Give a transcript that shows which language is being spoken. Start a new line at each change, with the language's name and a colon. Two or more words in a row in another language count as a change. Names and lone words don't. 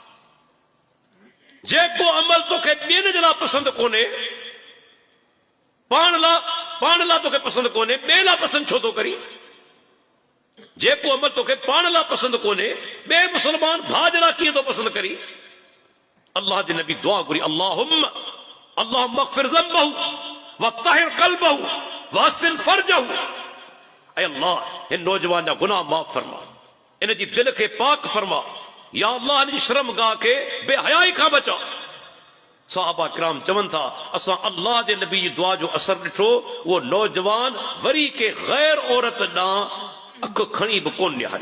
Sindhi: जेको अमल तोखे ॿियनि जे लाइ पसंदि कोन्हे पाण ला तोखे पसंद कोने, ॿिए ला पसंद छो तो करी? जेको अमल तोखे पाण ला पसंद कोने, ॿिए मुसलमान भाउ जे ला कीअं तो पसंद करी? अल्लाह जे नबी दुआ घुरी,
Arabic: اللهم اغفر ذنبه و طهر قلبه و حصن فرجه.
Sindhi: ऐ अल्लाह, हिन नौजवान जा गुनाह माफ़ फरमा, इन जी दिल खे पाक फरमा। या अल्लाह, इन जी शर्मगाह खे बेहयाई खां बचा। साहबा किराम चवनि था, असां अल्लाह जे नबी जी दुआ जो असर ॾिठो। वो नौजवान वरी के गैर औरत ॾांहुं अख खणी बि कोन निहारी।